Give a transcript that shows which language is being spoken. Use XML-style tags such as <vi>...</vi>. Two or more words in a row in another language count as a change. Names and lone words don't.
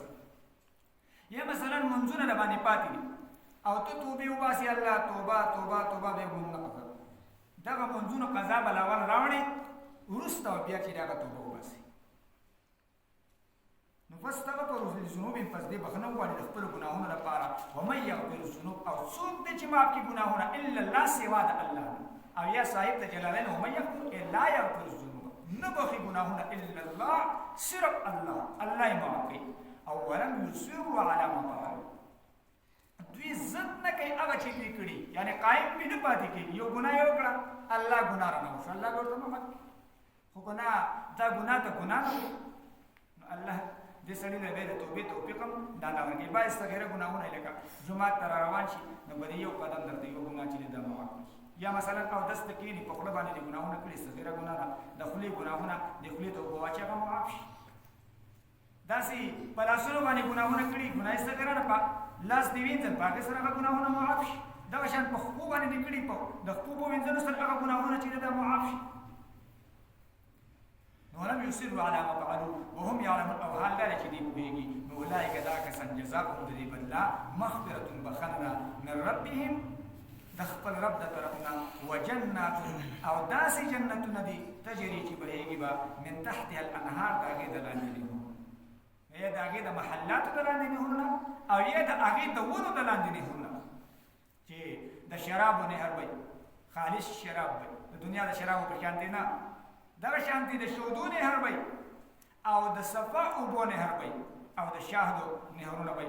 <ps>یا مثلا منځونه نه باندې پاتې دي او ته توبې وباسي، الله توبه توبه توبه به یې ونه کړه، دغه منځونو قضا به اول راوړې وروسته بیا چې دغه توبه وباسي. نو</ps> <ar>فاستغفروا لذنوبهم،</ar> <ps>پس دې بخښنه وغواړي د خپلو ګناهونو لپاره.</ps> <ar>ومن یغفر الذنوب،</ar> <ps>او څوک دی چې معاف کړي ګناهونه</ps> <ar>الا الله،</ar> <ps>سوا د الله. او یا صاحب ته جلالین</ps> <ar>ومن یغفر لا یغفر الذنوب،</ar> <ps>نه بخښي ګناهونه</ps> <ar>الا الله،</ar> <ps>صرف الله، الله یې معاف کړي.</ps> <ar>او ولم یصروا علی ما فعلوا،</ar> <ps>دوی ضد نه کوي هغه چې دوی کړي، یعنی قایم پې نه پاتې کېږي. یو ګناه یې وکړه، الله ګناه رانه وشو، الله به ورته معاف کړي. خو ګناه دا ګناه ته ګناه نه، نو الله دې سړي له د توبې توفیق هم دا نه ورکوي. بعض صغیره ګناهونه یې لکه جومات ته را روان شي نو به یو قدم درته یو ګناه چې دی دا معاف کړي، یا مثلا اودس ته کښېني په خوله باندې دې ګناهونه کړي، صغیره ګناه ده د خولې ګناهونه د خولې ته اوبه واچي هغه معاف شي. داسې په لاسونو باندې ګناهونه کړي ګناه صغیره ده، په لاس دې وینځل په هغې سره هغه ګناهونه معاف شي. دغه شان په خپو باندې دې کړي په د خپو په وینځلو سره هغه ګناهونه چې دی دا معاف شي.</ps> <ar>ولم يصروا على ما فعلوا وهم يعلمون</ar> <ps>او حال دار چې دی پوهیږي نو اولئک دا کسان جزاؤهم د دې بدلا مغفرة بخننا من ربهم د خپل رب د طرفنا وجنات او داسې جنتونه دي تجري چې بهیږي به</ps> <ar>من تحتها الانهار</ar> <ps>د هغې د لاندې نهرونه، یا د هغې د محلاتو د لاندې نهرونه او یا د هغې د ونو د لاندې نهرونه چې د شرابو نهر وي، خالص شراب وي، د دنیا د شرابو په شان دی نه، دغه شانتي د شودو نهر وي او د صفا اوبو نهر وي او د شهدو نهرونه وي.</ps>